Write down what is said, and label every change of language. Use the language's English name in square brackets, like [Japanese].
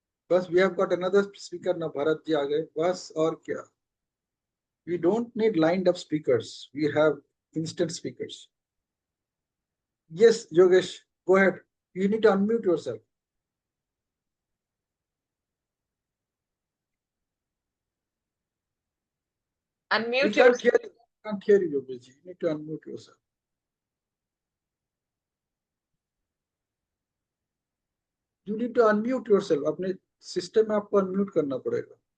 [Hindi] बस [English] we have got another speaker [Hindi] ना, भरत जी आ गए बस, और क्या. [English] We don't need lined up speakers. We have instant speakers. Yes, Yogesh, go ahead. You need to unmute yourself. Unmute We yourself. can't hear you, Yogesh. You need to unmute yourself. You need to unmute yourself. [Hindi] अपने system में आपको unmute करना पड़ेगा.